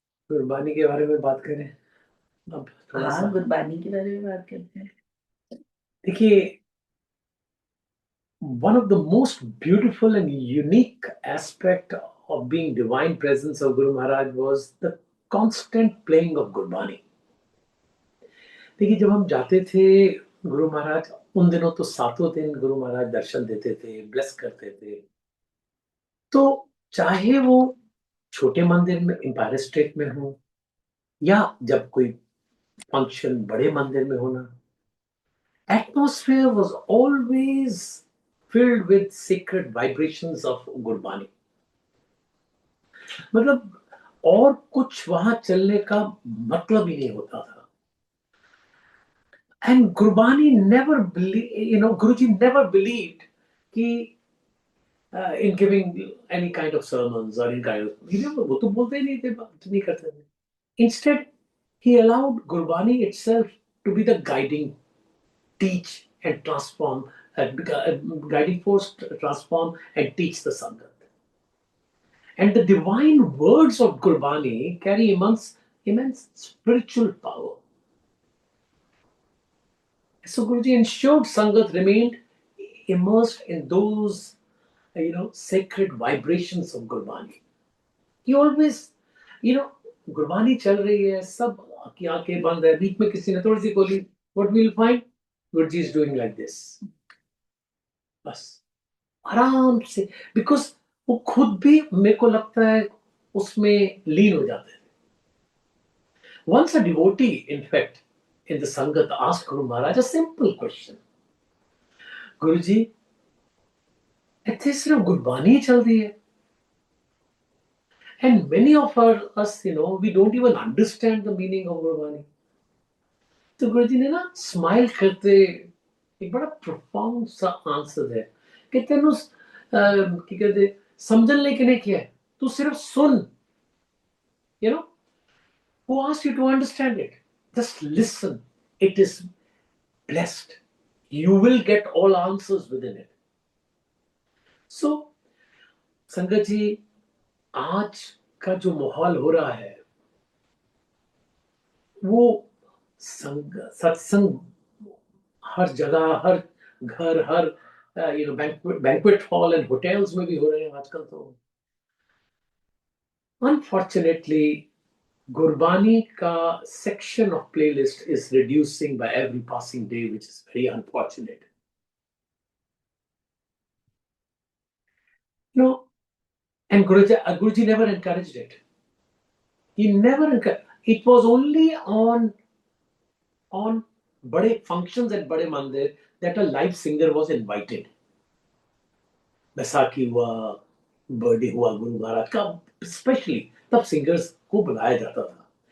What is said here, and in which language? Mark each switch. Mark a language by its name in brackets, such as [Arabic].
[Hindi] गुरबानी के बारे में बात करें अब थोड़ा सा। हाँ, गुरबानी के बारे में बात करते हैं। देखिए, [English] one of the most beautiful and unique aspect of being divine presence of Guru Maharaj was the constant playing of Gurbani. [Hindi] देखिए, जब हम जाते थे गुरु महाराज, उन दिनों तो सातों दिन गुरु महाराज दर्शन देते थे, ब्लेस करते थे। तो चाहे वो छोटे मंदिर में एम्पायर स्टेट में हो, या जब कोई फंक्शन बड़े मंदिर में होना, [English] atmosphere was always filled with sacred vibrations of Gurbani. [Hindi] मतलब और कुछ वहां चलने का मतलब ही नहीं होता था. [English] And Gurbani never believed, Guruji never believed कि in giving any kind of sermons or any kind of, [Hindi] वो तो बोलते ही नहीं थे, बात नहीं करते थे. [English] Instead, he allowed Gurbani itself to be the guiding, teach and transform, guiding force, transform and teach the Sangat. And the divine words of Gurbani carry immense spiritual power. So Guruji ensured Sangat remained immersed in those, sacred vibrations of Gurbani. He always, [Hindi] Gurbani चल रही है, सब की आंखें बंद है, बीच में किसी ने थोड़ी सी बोली, [English] what we'll find, Guruji is doing like this. [Hindi] बस आराम से, [English] because [Hindi] वो खुद भी मेरे को लगता है उसमें लीन हो जाते हैं. [English] Once a devotee, in fact, in the Sangat asked Guru Maharaj a simple question. Guruji, [Hindi] ਇੱਥੇ सिर्फ गुरबानी चल रही है. [English] And many of us, we don't even understand the meaning of Gurbani. [Hindi] तो गुरुजी ने ना स्माइल करते एक बड़ा प्रोफाउंड सा आंसर है कि [Punjabi] तेनू की कहते समझन लेके नहीं किया है, तू सिर्फ सुन. [English] Who asked you to understand it? Just listen. It is blessed. You will get all answers within it. [Hindi] So, संगत जी, आज का जो माहौल हो रहा है वो सत्संग हर जगह, हर घर, हर बैंक्वेट हॉल एंड होटल्स में भी हो रहे हैं आजकल. तो [English] Unfortunately Gurbani का section of playlist is reducing by every passing day, which is very unfortunate. And Guruji never encouraged it. He never encouraged. It was only on bade functions at bade mandir that a live singer was invited. [Hindi] Baisakhi हुआ, birthday हुआ गुरु महाराज का, specially तब singers को बुलाया जाता था.